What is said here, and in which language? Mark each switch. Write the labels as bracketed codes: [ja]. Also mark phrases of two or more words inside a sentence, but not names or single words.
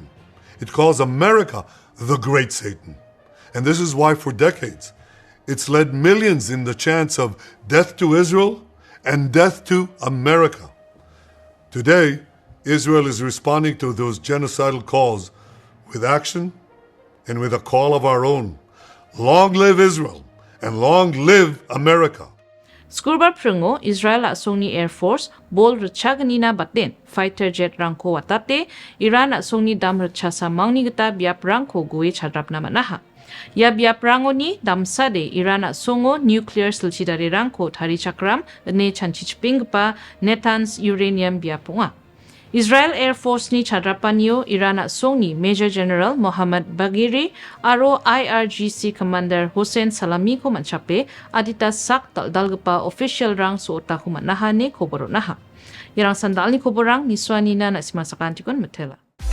[en] It calls America the great Satan. And this is why for decades, it's led millions in the chants of death to Israel and death to America. Today, Israel is responding to those genocidal calls with action and with a call of our own. Long live Israel and long live America. [grt] Skurbar prengo Israel asongni Air Force bol rechaganina baten [en] fighter jet [grt] rangko watate Iran asongni dam recha samangni gita biap rangko goe chadrapna manaha. Ya biap rango ni damsade Iran asongo nuclear silchidare rangko thari chakram ne chanchichpingpa netans uranium biapunga. Israel Air Force ni chadrapanyo Iran asongni Major General Mohammad Bagheri aro IRGC Commander Hossein Salami ko manchape adita sak dalgalpa official rang so otaku manaha ne koborrangko. Yarang sandal ni koborrang nisona na simasakantikon metela.